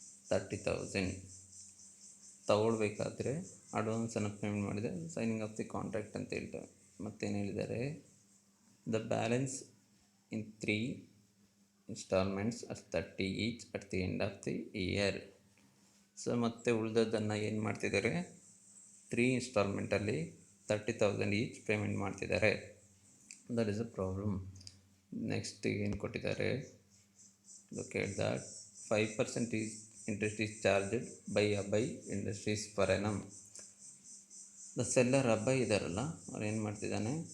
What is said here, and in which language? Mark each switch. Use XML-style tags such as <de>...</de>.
<kn>30,000 ತಗೊಳ್ಬೇಕಾದ್ರೆ ಅಡ್ವಾನ್ಸನ್ನು ಪೇಮೆಂಟ್ ಮಾಡಿದೆ,</kn> <en>signing of the contract</en> <kn>ಅಂತ ಹೇಳ್ತಾರೆ. ಮತ್ತೇನು ಹೇಳಿದ್ದಾರೆ?</kn> <en>The balance in 3 installments at 30 each at the end of the year.</en> <kn>So ಮತ್ತೆ ಉಳಿದದ್ದನ್ನು ಏನು ಮಾಡ್ತಿದ್ದಾರೆ? 3 installmentಲ್ಲಿ 30,000 ಈಚ್ ಪೇಮೆಂಟ್ ಮಾಡ್ತಿದ್ದಾರೆ.</kn> <en>That is a problem. Next</en> <kn>ಏನು ಕೊಟ್ಟಿದ್ದಾರೆ?</kn> <en>Look at that 5% interest is charged by Abai Industries per annum. The seller</en> <kn>ಅಬ್ಬೈ ಇದಾರಲ್ಲ, ಅವ್ರು ಏನು ಮಾಡ್ತಿದ್ದಾನೆ?</kn>